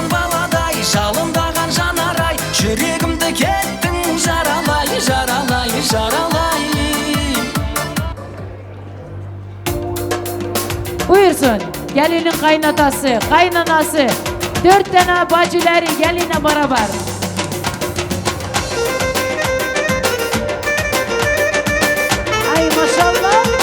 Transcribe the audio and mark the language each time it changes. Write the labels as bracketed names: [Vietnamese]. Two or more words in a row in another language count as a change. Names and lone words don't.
[Kazakh] баладай, жалындаған жанарай, жүрегімді кеттің жаралай, жаралай, жаралай. [Turkish] Buyursun. Gelinin kaynatası, kaynanası. 4 tane bacıları geline beraber. Ay maşallah.